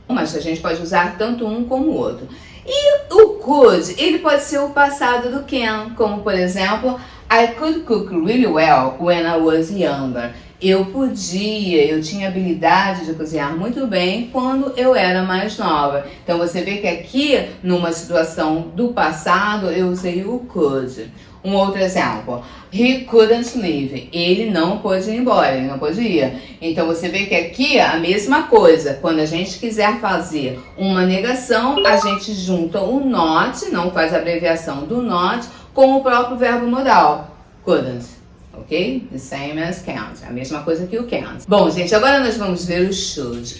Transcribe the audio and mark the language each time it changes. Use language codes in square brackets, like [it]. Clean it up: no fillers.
[pt] Mas a gente pode usar tanto um como o outro. E o could, ele pode ser o passado do can, como por exemplo, [en] I could cook really well when I was younger. [pt] Eu tinha habilidade de cozinhar muito bem quando eu era mais nova. Então você vê que aqui, numa situação do passado, eu usei o could. Um outro exemplo, [en] he couldn't leave. [pt] Ele não pôde ir embora, ele não pôde ir. Então você vê que aqui a mesma coisa. Quando a gente quiser fazer uma negação, a gente junta o not, não faz a abreviação do not, com o próprio verbo modal. Couldn't. Ok? [en] The same as can't. [pt] A mesma coisa que o can't. Bom, gente, agora nós vamos ver o should.